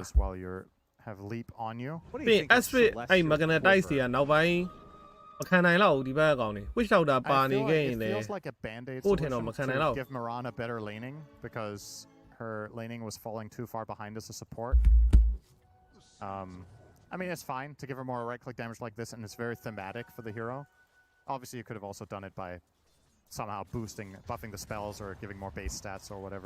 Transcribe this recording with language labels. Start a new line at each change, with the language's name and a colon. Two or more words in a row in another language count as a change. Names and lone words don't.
English: Charges while you have leap on you.
Burmese: ပြီး Astrid အဲ့ Magnetize တွေကနောက်ပိုင်းမခံနိုင်တော့ဘူးဒီဘက်ကကောင်တွေ Witch Doctor ပါနေခဲ့ရင်
English: It
Burmese: လည်း
English: feels like a band-aid
Burmese: ကိုထင်တော့
English: solution
Burmese: မခံနိုင်တော့
English: to give Mirana better laning because her laning was falling too far behind as a support. I mean, it's fine to give her more right-click damage like this, and it's very thematic for the hero. Obviously, you could have also done it by somehow buffing the spells or giving more base stats or whatever.